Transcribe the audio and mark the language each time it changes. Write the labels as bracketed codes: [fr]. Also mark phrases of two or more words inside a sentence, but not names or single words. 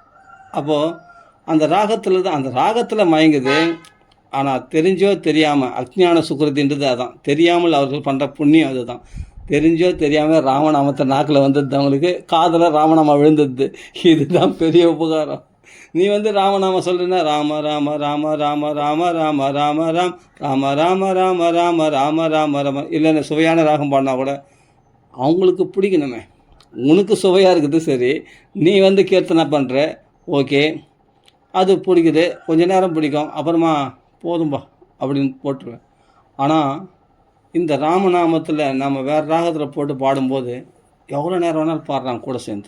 [ta] அதான் அப்போது அந்த ராகத்தில் தான், அந்த ராகத்தில் மயங்குது. ஆனால் தெரிஞ்சோ தெரியாமல், அஜ்ஞான சுக்ருதின்றது அதான், தெரியாமல் அவர்கள் பண்ணுற புண்ணியம் அதுதான். தெரிஞ்சோ தெரியாமல் ராமநாமத்தை நாக்கில் வந்தது, அவங்களுக்கு காதில் ராமநாமம் விழுந்தது. இதுதான் பெரிய உபகாரம். நீ ராமநாமம் சொல்கிறேன்னா ராம ராம ராம ராம ராம ராம ராம ராம் ராம ராம ராம ராம ராம ராம ராம இல்லைன்னு சுவையான ராகம் பாடினா கூட அவங்களுக்கு பிடிக்கணுமே. உனக்கு சுவையாக இருக்குது சரி, நீ கீர்த்தனை பண்ணுற, ஓகே, அது பிடிக்குது, கொஞ்ச நேரம் பிடிக்கும், அப்புறமா போதும்பா அப்படின்னு போட்டுருவேன். ஆனால் இந்த ராமநாமத்தில் நம்ம வேறு ராகத்தில் போட்டு பாடும்போது எவ்வளோ நேரம் வேணாலும் பாடுறாங்க கூட சேர்ந்து.